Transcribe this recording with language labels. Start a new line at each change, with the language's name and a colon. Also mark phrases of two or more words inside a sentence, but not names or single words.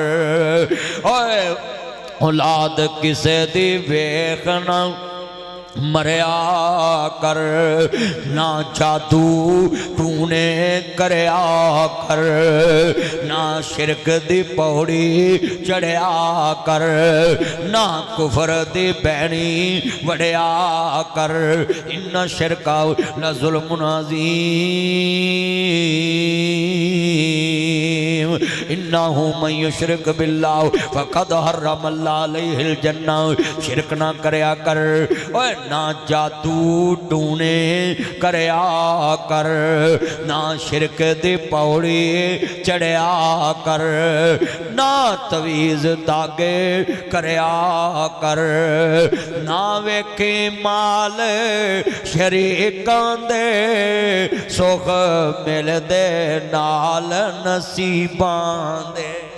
Punjabi: اوئے اولاد کسے دی ویکھ نہ مریا کر، نا جادو تونے کریا کر، نا شرک دی پوڑی چڑھیا کر، نا کفر دی بینی وڑیا کر.
Arabic: إن الشرك لظلم عظيم، إنه من يشرك بالله فقد حرم الله عليه الجنة.
Punjabi: شرک نا کریا کر، اوئے نا جادو ٹونے کریا کر، نا شرک دی پوڑی چڑھیا کر، نا تعویذ دھاگے کریا کر، نا ویکھے مال شریکاں دے سکھ ملدے نال نصیباں دے.